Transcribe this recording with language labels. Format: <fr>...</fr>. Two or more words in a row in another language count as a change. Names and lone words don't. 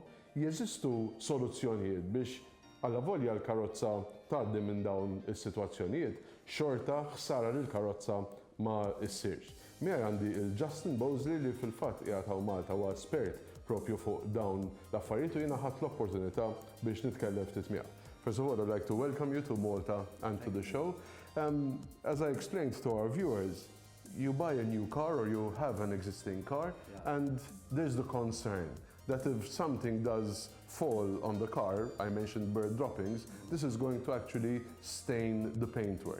<mt>Jeżistu soluzzjonijiet biex allavolja l-karozza tgħaddi minn dawn is-sitwazzjonijiet, xorta ħsara lill-karozza ma ssirx. Miegħi għandi il-Justin Bosley li fil-fatt qiegħed hawn Malta huwa espert propju fuq dawn l-affarijiet u jiena ħadt l-opportunità biex nitkellem ftit miegħu.</mt> <en>First of all, I'd like to welcome you to Malta and to the show. As I explained to our viewers, you buy a new car or you have an existing car, and there's the concern that if something does fall on the car, I mentioned bird droppings, this is going to actually stain the paintwork.</en>